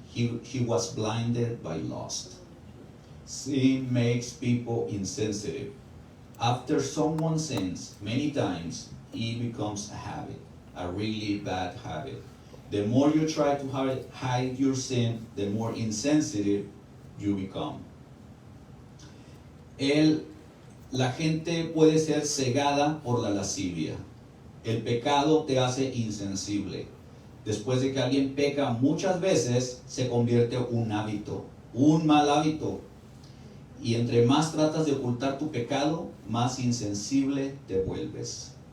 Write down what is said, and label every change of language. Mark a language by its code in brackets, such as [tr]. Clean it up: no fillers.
[en] He was blinded by lust. Sin makes people insensitive. After someone sins many times, it becomes a habit, a really bad habit. The more you try to hide your sin, the more insensitive you become. [es] La gente puede ser cegada por la lascivia. El pecado te hace insensible. Después de que alguien peca muchas veces, se convierte en un hábito, un mal hábito. Y entre más tratas de ocultar tu pecado, más insensible te vuelves.